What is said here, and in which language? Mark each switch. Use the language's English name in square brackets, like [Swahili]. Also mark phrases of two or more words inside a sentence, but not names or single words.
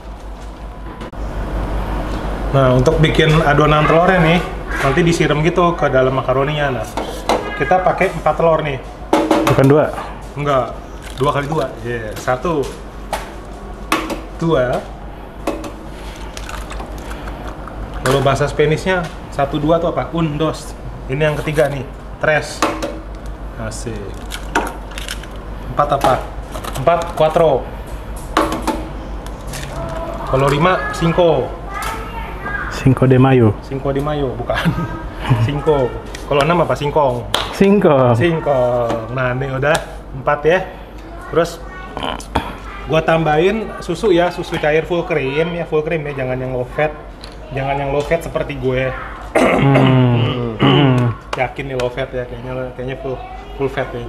[Indonesian] Nah untuk bikin adonan telurnya nih, nanti disiram gitu ke dalam makaroninya. Nah kita pakai 4 telur nih. Bukan 2? Enggak, 2 kali 2. Yeah. 1, 2. Kalau bahasa Spanishnya 1, 2 itu apa? [Spanish] Un, dos. [Indonesian] Ini yang ketiga nih, tres. Asik. 4 apa? 4, cuatro. Kalau 5, cinco. Cinco de Mayo. Cinco de Mayo, bukan. Cinco. Kalau 6 apa? Singkong. Singkong. Singkong. Nah ini udah 4 ya. Terus gua tambahin susu ya, susu cair [English] full cream [Indonesian] ya, jangan yang [English] low fat. [Indonesian] Jangan yang [English] low fat [Indonesian] seperti gue. Yakin nih low fat ya, kayaknya [English] full fat [Indonesian] ya ini.